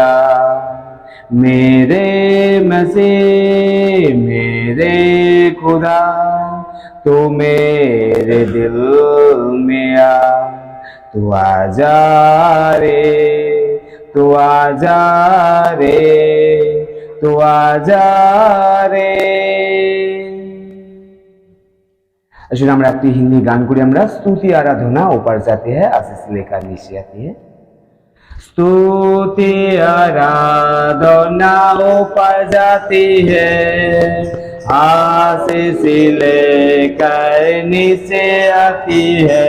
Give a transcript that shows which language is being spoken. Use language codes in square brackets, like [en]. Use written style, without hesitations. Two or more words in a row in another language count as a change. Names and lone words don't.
[hi] मेरे मसीह मेरे खुदा, तू मेरे दिल में आ। तू आजा रे, तू आजा रे, तू आजा रे। [bn] আসলে আমরা একটি হিন্দি গান করি, আমরা [hi] स्तुति आराधना ऊपर जाती है, आशीष लेकर नीचे आती है। स्तुति आराधना ऊपर जाती है, आशीष लेकर नीचे आती है।